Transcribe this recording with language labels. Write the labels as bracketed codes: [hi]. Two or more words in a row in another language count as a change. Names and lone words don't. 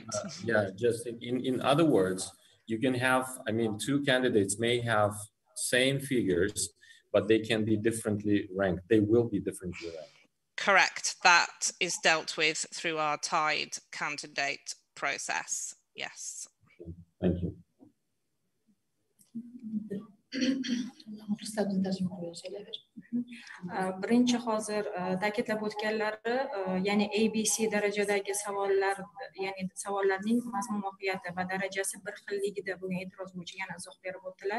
[en] Yeah, just in other words, you can have, I mean, 2 candidates may have same figures, but they can be differently ranked. They will be differently ranked. Correct. That is dealt with through our tied candidate process. Yes. Thank you. [uz] Birinchi hozir ta'kidlab o'tganlari, ya'ni ABC darajadagi savollar, ya'ni savollarning mazmun mohiyati va darajasi bir xilligida bo'lgan e'tiroz bo'yicha yana izoh berib o'tdilar.